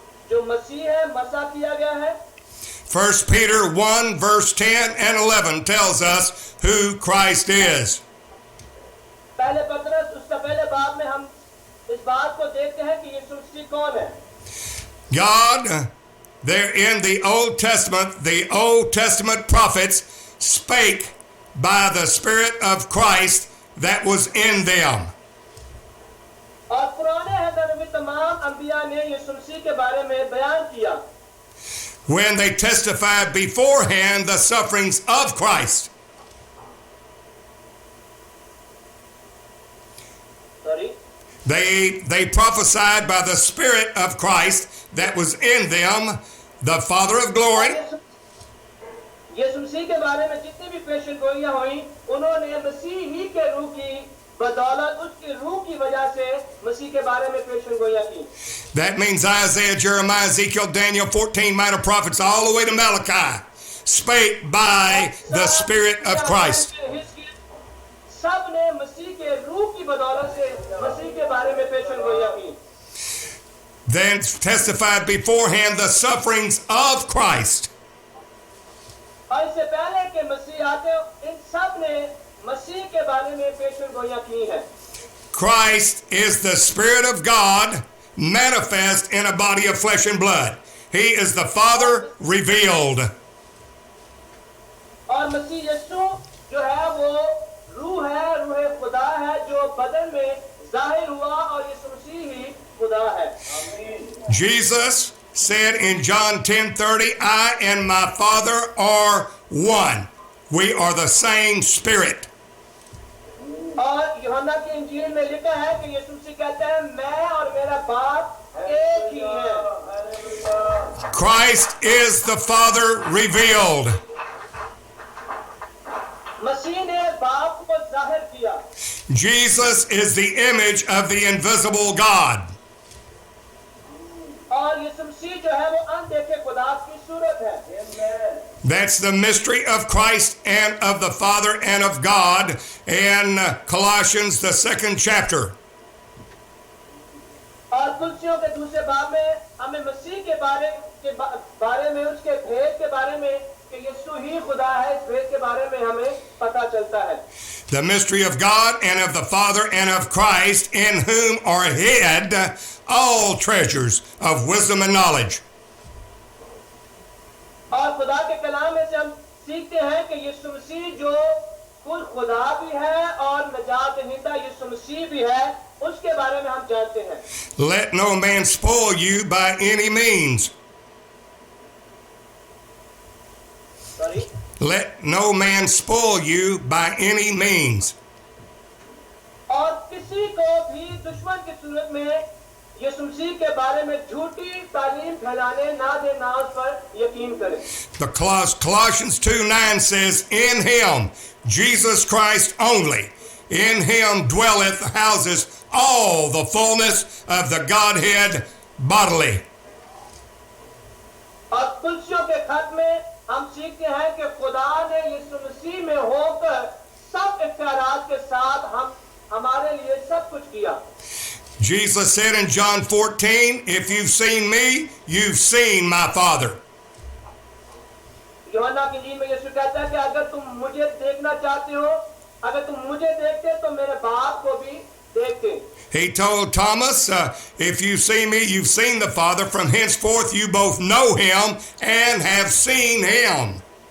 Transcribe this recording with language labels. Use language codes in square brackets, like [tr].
[hi] जो मसीह है, मसा किया गया है। [en] 1 Peter 1 verse 10 and 11 tells us who Christ is. [hi] पहले पत्रस उसका पहले बाब में हम इस बात को देखते हैं कि यीशु मसीह कौन है। [en] God, there in the Old Testament prophets spake by the Spirit of Christ that was in them. [hi] और पुराने अहद में तमाम अंबिया ने यीशु मसीह के बारे में बयान किया [en] When they testified beforehand the sufferings of Christ. Sorry They prophesied by the Spirit of Christ that was in them, the Father of glory. [hi] यीशु मसीह के बारे में जितनी भी पेशन गोइयां हुई उन्होंने मसीह ही के रूह की बदौलत उसकी रूह की वजह से मसीह के बारे में पेशन गोइयां की। [en] That means Isaiah, Jeremiah, Ezekiel, Daniel, 14 minor prophets, all the way to Malachi, spake by the Spirit of Christ. [hi] सब ने मसीह के रूह की बदौलत से मसीह के बारे में पेशन गोइयां की। [en] Then testified beforehand the sufferings of Christ. [hi] और इससे पहले कि मसीह आते इन सब ने मसीह के बारे में पेशन गोइयां की है। [en] Christ is the Spirit of God manifest in a body of flesh and blood. He is the Father revealed. [hi] और मसीह यीशु जो है वो रूह है, रूह खुदा है जो बदन में जाहिर हुआ और यीशु मसीह ही खुदा है। [en] Jesus said in John 10:30, I and my Father are one. We are the same Spirit. [hi] और यूहन्ना की इंजील में लिखा है कि यीशु मसीह कहते हैं मैं और मेरा बाप एक ही है। [en] Christ is the Father revealed. [hi] मसीह ने बाप को जाहिर किया। [en] Jesus is the image of the invisible God. [hi] और यीशु मसीह जो है वो अनदेखे खुदा की सूरत है। [en] That's the mystery of Christ and of the Father and of God in Colossians, the 2nd chapter. [hi] और कुलसियों के दूसरे बाब में हमें मसीह के बारे में उसके भेद के बारे में कि यीशु ही खुदा है, इस भेद के बारे में हमें पता चलता है। [en] The mystery of God and of the Father and of Christ, in whom are hid all treasures of wisdom and knowledge. [hi] और खुदा के कलाम में से हम सीखते हैं कि यीशु मसीह जो खुद खुदा भी है और निजात दहिंदा यीशु मसीह भी है, उसके बारे में हम जानते हैं। [en] Let no man spoil you by any means. Sorry? Let no man spoil you by any means. [hi] और किसी को भी दुश्मन की सूरत में यीशु मसीह के बारे में झूठी तालीम फैलाने ना दे, ना उस पर यकीन करें। [en] The Colossians 2:9 says, in him, Jesus Christ only, in him dwelleth, houses all the fullness of the Godhead bodily. [hi] और कुलसियों के खत में हम सीखते हैं कि खुदा ने यीशु मसीह में होकर सब इख्तियारात के साथ हमारे लिए सब कुछ किया। [en] Jesus said in John 14, if you've seen me, you've seen my Father. [hi] यूहन्ना की इंजील में यीशु कहता है कि अगर तुम मुझे देखना चाहते हो, अगर तुम मुझे देखते तो मेरे बाप को भी देखते। [en] He told Thomas, if you see me, you've seen the Father. From henceforth you both know him and have seen him.